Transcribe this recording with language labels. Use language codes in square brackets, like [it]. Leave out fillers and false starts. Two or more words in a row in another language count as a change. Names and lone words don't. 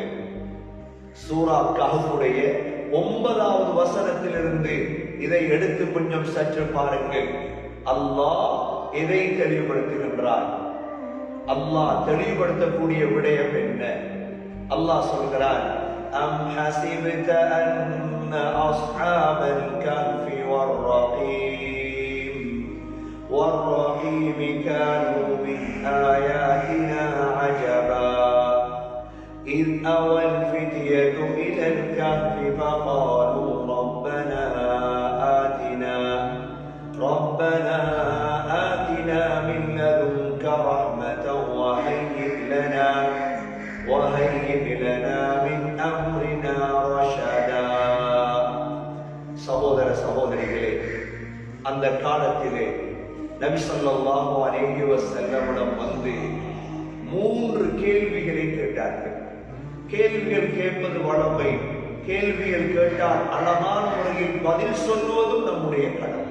[ta] சூரா கஹஃபுடைய 9வது வசனத்திலிருந்து இதை எடுத்து கொஞ்சம் சற்று பாருங்கள். அல்லாஹ் எதை தெளிவுபடுத்துகின்றார்? அல்லாஹ் தெளிவுபடுத்தக்கூடிய விடயம் என்ன? அல்லாஹ் சொல்கிறார், [ar] أم حسبت أن أصحاب الكهف والرقيم كانوا من آياتنا عجبا إذ أوى الفتية إلى الكهف فقالوا ربنا آتنا من لدنك رحمة وهيئ لنا من أمرنا رشدا. [ta] சகோதர சகோதரிகளே, அந்த காலத்திலே நபி [ar] صلى الله عليه وسلم [ta] வந்து 3 கேள்விகளை கேட்டார்கள். கேள்விகள் கேட்பது வழமை. கேள்விகள் கேட்டால் அழகான முறையில் பதில் சொல்வதும் நம்முடைய கடமை.